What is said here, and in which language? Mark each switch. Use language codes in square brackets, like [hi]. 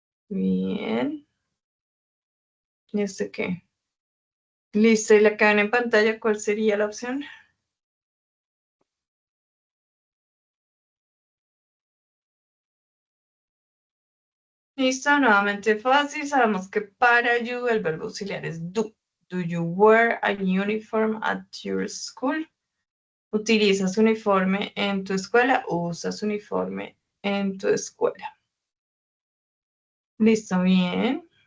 [es] Bien. ¿Y este qué? Listo, y la cadena en pantalla, ¿cuál sería la opción? Listo, nuevamente fácil. Sabemos que para you el verbo auxiliar es do. [en] Do you wear a uniform at your school? [es] ¿Utilizas uniforme en tu escuela o usas uniforme en tu escuela? Listo, bien.